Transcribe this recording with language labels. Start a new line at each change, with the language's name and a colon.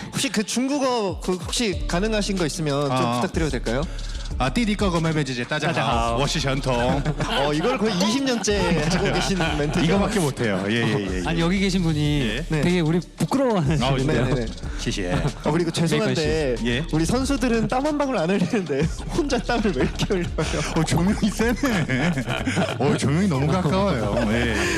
Korean: 혹시 그 중국어 혹시 가능하신 거 있으면 좀 부탁드려도 될까요?
Chinese: 弟弟哥哥妹妹姐姐大家好，我是전통。
Korean: 이걸 거의 20년째 하고 계신 멘트. 이거밖에 못해요. 예. 아니 여기 계신 분이 네. 되게 우리 부끄러워하시는데요. 네네네. 시시해. 그리고 죄송한데 예. 우리 선수들은 땀 한 방울 안 흘리는데 혼자 땀을 왜 이렇게 흘려요? 조명이 세네. 조명이 너무 가까워요. 예.